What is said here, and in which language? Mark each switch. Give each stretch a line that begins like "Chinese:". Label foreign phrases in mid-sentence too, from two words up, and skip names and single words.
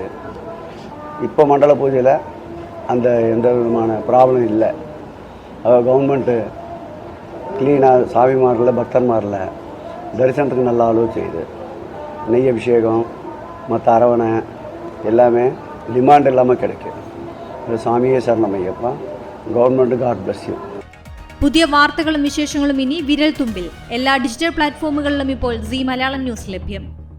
Tamil: இப்போ மண்டல பூஜையில் அந்த எந்த விதமான ப்ராப்ளம் இல்லை. அதாவது கவர்மெண்ட்டு க்ளீனாக சாமிமாரில் பக்தர்மாரில் தரிசனத்துக்கு நல்ல அளவு செய்யுது. நெய் அபிஷேகம் மற்ற அரவணை எல்லாமே டிமாண்ட் இல்லாமல் கிடைக்கும். சாமியே சரணமையப்பா.
English: government God bless you.
Malayalam: പുതിയ വാർത്തകളും വിശേഷങ്ങളും ഇനി വിരൽ തുമ്പിൽ. എല്ലാ ഡിജിറ്റൽ പ്ലാറ്റ്ഫോമുകളിലും ഇപ്പോൾ സീ മലയാളം ന്യൂസ് ലഭ്യം.